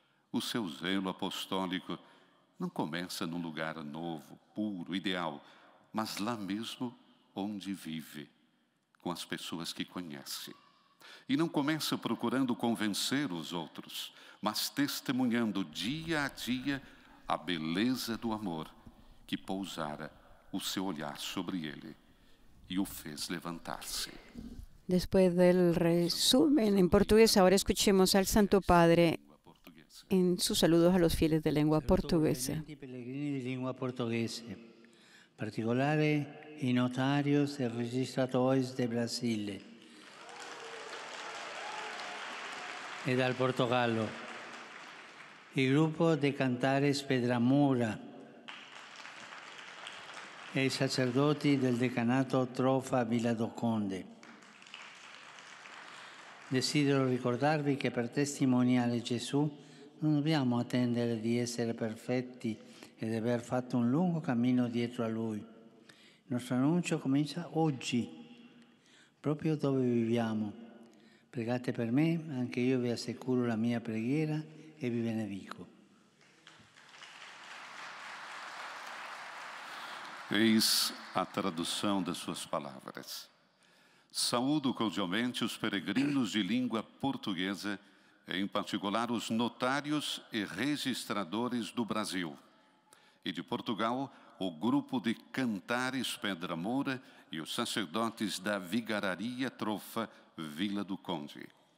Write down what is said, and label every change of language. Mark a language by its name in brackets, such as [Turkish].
[Portuguese] O seu zelo apostólico não começa num lugar novo, puro, ideal, mas lá mesmo onde vive, com as pessoas que conhece. E não começa procurando convencer os outros, mas testemunhando dia a dia a beleza do amor que pousara o seu olhar sobre ele y o fez levantarse. [Spanish] Después del resumen en portugués, ahora escuchemos al Santo Padre en sus saludos a los fieles de lengua portuguesa. [Italian] Pellegrini di lingua portoghese, particolare i notarios e registratori del Brasile e dal Portogallo, il gruppo de Cantares Pedramura e i sacerdoti del decanato Trofa Villa do Conde. Desidero ricordarvi che per testimoniare Gesù non dobbiamo attendere di essere perfetti e di aver fatto un lungo cammino dietro a Lui. Il nostro annuncio comincia oggi, proprio dove viviamo. Pregate per me, anche io vi assicuro la mia preghiera e vi benedico. [Portuguese] Eis a tradução das suas palavras. Saúdo cordialmente os peregrinos de língua portuguesa, em particular os notários e registradores do Brasil. E de Portugal, o grupo de Cantares Pedra Moura e os sacerdotes da Vigararia Trofa Vila do Conde.